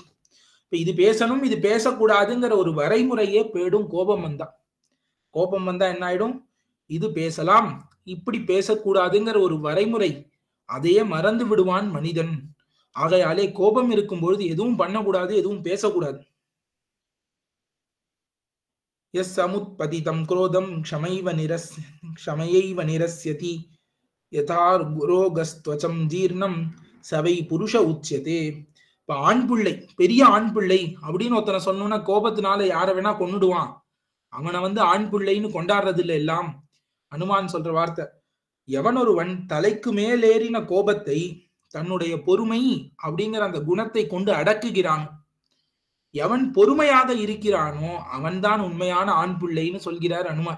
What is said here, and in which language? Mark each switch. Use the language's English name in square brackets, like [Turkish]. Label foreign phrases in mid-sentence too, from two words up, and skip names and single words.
[Tamil] இப்ப இது பேசணும் இது பேசக்கூடாதுங்கிற ஒரு வரைமுறையே போயிடும் கோபம் வந்தா. கோபம் வந்தா என்ன ஆயிடும்? இது பேசலாம் இப்படி பேசக்கூடாதுங்கிற ஒரு வரைமுறை, அதையே மறந்து விடுவான் மனிதன். ஆகையாலே கோபம் இருக்கும் பொழுது எதுவும் பண்ணக்கூடாது, எதுவும் பேசக்கூடாது. [Sanskrit] यस् समुत्पतितं क्रोधं क्षमयैव निरस्यति यथा रोगस्त्वचं जीर्णं स वै पुरुष उच्यते. [Tamil] இப்ப ஆண் பிள்ளை, பெரிய ஆண் பிள்ளை அப்படின்னு ஒருத்தனை சொன்னோம்னா கோபத்தினால யாரை வேணா கொன்னுடுவான். அவனை ஆண் பிள்ளைன்னு கொண்டாடுறது இல்லை எல்லாம். ஹனுமான் சொல்ற வார்த்தை, எவன் ஒருவன் தலைக்கு மேலேறின கோபத்தை தன்னுடைய பொறுமை அப்படிங்கிற அந்த குணத்தை கொண்டு அடக்குகிறான், எவன் பொறுமையாக இருக்கிறானோ அவன்தான் உண்மையான ஆண் பிள்ளைன்னு சொல்கிறார் அனுமார்.